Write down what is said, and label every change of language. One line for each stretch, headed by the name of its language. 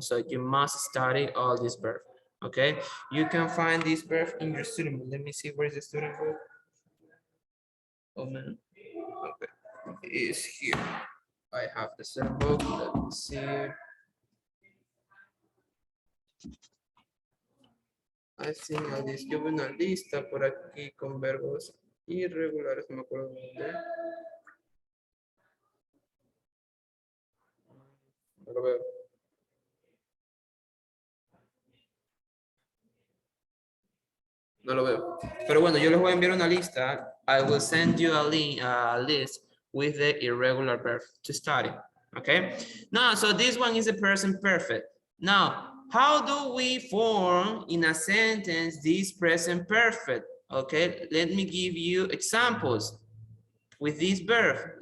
English: So you must study all these verbs, okay? You can find this verb in your student book. Let me see, where is the student book? Oh man, okay, it is here. I have the student book, let me see. I think
Spanish: yo veo una lista por aquí con verbos irregulares, no me acuerdo dónde. No lo veo. No lo veo. Pero bueno, yo les voy a enviar una lista.
English: I will send you a list with the irregular verb to study. Okay. Now, so this one is the present perfect. Now, how do we form in a sentence this present perfect? Okay, let me give you examples with this verb.